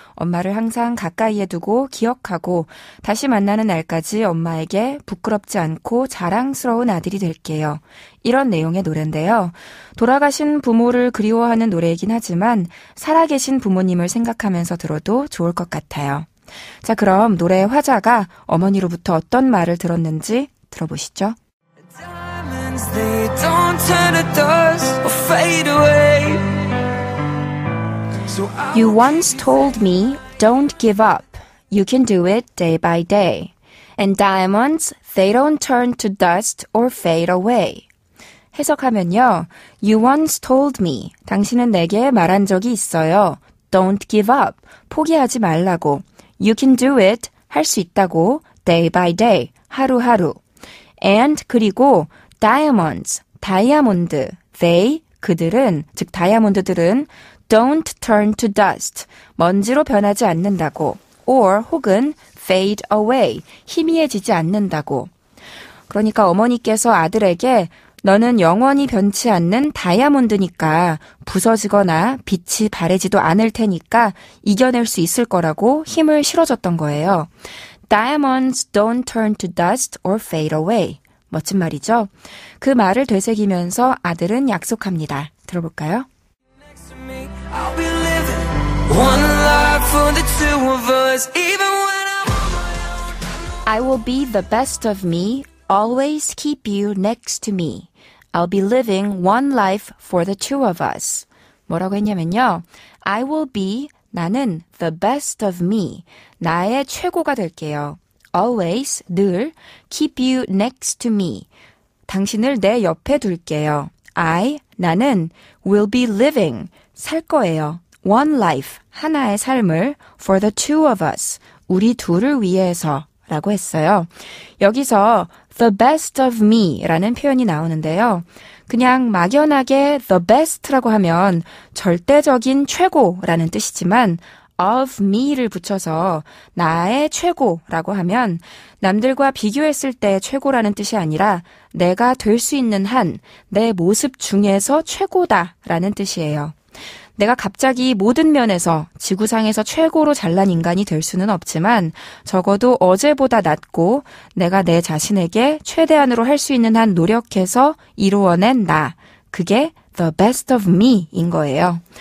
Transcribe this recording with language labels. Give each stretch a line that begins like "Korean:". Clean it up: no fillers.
Korean: 엄마를 항상 가까이에 두고 기억하고 다시 만나는 날까지 엄마에게 부끄럽지 않고 자랑스러운 아들이 될게요. 이런 내용의 노래인데요. 돌아가신 부모를 그리워하는 노래이긴 하지만 살아계신 부모님을 생각하면서 들어도 좋을 것 같아요. 자, 그럼 노래의 화자가 어머니로부터 어떤 말을 들었는지 들어보시죠.
English: They don't turn to dust or fade away. You once told me, don't give up. You can do it day by day. And diamonds, they don't turn to dust or fade away.
Korean: 해석하면요.
English: You once told me.
Korean: 당신은 내게 말한 적이 있어요.
English: Don't give up.
Korean: 포기하지 말라고.
English: You can do it.
Korean: 할 수 있다고.
English: Day by day.
Korean: 하루하루.
English: And
Korean: 그리고
English: diamonds,
Korean: 다이아몬드,
English: they,
Korean: 그들은, 즉 다이아몬드들은
English: don't turn to dust,
Korean: 먼지로 변하지 않는다고,
English: or
Korean: 혹은
English: fade away,
Korean: 희미해지지 않는다고. 그러니까 어머니께서 아들에게 너는 영원히 변치 않는 다이아몬드니까 부서지거나 빛이 바래지도 않을 테니까 이겨낼 수 있을 거라고 힘을 실어줬던 거예요.
English: Diamonds don't turn to dust or fade away.
Korean: 멋진 말이죠. 그 말을 되새기면서 아들은 약속합니다. 들어볼까요?
English: I'll be living one life for the two of us, even when I'm on my own. I will be the best of me, always keep you next to me. I'll be living one life for the two of us.
Korean: 뭐라고 했냐면요.
English: I will be,
Korean: 나는
English: the best of me,
Korean: 나의 최고가 될게요.
English: Always,
Korean: 늘,
English: keep you next to me,
Korean: 당신을 내 옆에 둘게요.
English: I,
Korean: 나는
English: will be living,
Korean: 살 거예요.
English: One life,
Korean: 하나의 삶을
English: for the two of us,
Korean: 우리 둘을 위해서 라고 했어요. 여기서
English: the best of me
Korean: 라는 표현이 나오는데요. 그냥 막연하게
English: the best
Korean: 라고 하면 절대적인 최고라는 뜻이지만
English: of me
Korean: 를 붙여서 나의 최고라고 하면 남들과 비교했을 때 최고라는 뜻이 아니라 내가 될 수 있는 한 내 모습 중에서 최고다라는 뜻이에요. 내가 갑자기 모든 면에서 지구상에서 최고로 잘난 인간이 될 수는 없지만 적어도 어제보다 낫고 내가 내 자신에게 최대한으로 할 수 있는 한 노력해서 이루어낸 나. 그게
English: the best of me
Korean: 인 거예요.